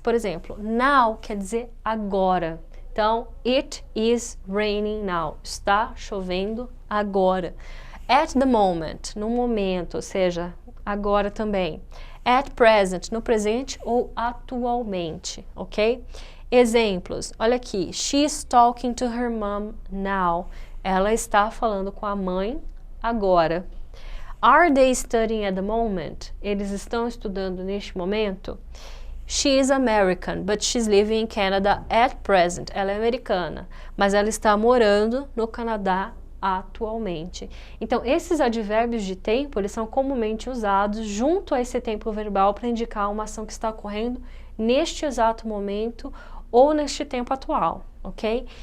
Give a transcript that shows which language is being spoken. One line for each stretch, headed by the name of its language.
Portuguese: Por exemplo, now quer dizer agora. Então,
English: it is raining now.
Portuguese: Está chovendo agora.
English: At the moment,
Portuguese: no momento, ou seja, agora também.
English: At present,
Portuguese: no presente ou atualmente, ok? Exemplos, olha aqui.
English: She's talking to her mom now.
Portuguese: Ela está falando com a mãe agora.
English: Are they studying at the moment?
Portuguese: Eles estão estudando neste momento?
English: She is American, but she's living in Canada at present.
Portuguese: Ela é americana, mas ela está morando no Canadá atualmente. Então, esses advérbios de tempo, eles são comumente usados junto a esse tempo verbal para indicar uma ação que está ocorrendo neste exato momento ou neste tempo atual, ok?